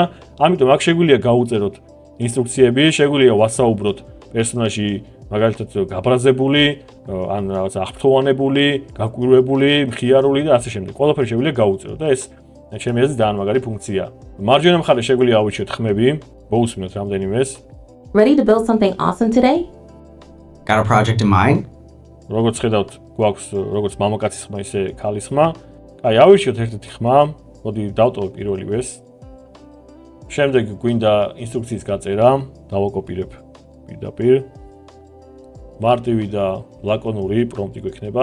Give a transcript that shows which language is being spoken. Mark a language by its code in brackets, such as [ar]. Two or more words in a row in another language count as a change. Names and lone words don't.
[ka] ამიტომ აქ შეგვიძლია გავუწეროთ ინსტრუქციები, შეგვიძლია ვასაუბროთ პერსონაჟი მაგალითად გაბრაზებული, ან რაღაც აღფრთოვანებული, გაკვირვებული, მხიარული და ასე შემდეგ. ყველაფერი შეგვიძლია გავუწეროთ და ეს ჩემი აზრით ძალიან მაგარი ფუნქციაა. მარჯვენა მხარეს შეგვიძლია ავიჩიოთ ხმები, მოусმინოთ რამდენიმეს. [en] Ready to build something awesome today? Got a project in mind? [ka] როგორც ხედავთ, გვაქვს როგორც მამაკაცის ხმა, ისე ქალის ხმა. აი, ავირჩიოთ ერთ-ერთი ხმა, მოდი დავტოვებ პირველივეს. შემდეგ გვინდა ინსტრუქციის გაწერა, დავაკოპირებ პირდაპირ. მარტივი და ლაკონური პრომპტი გვექნება.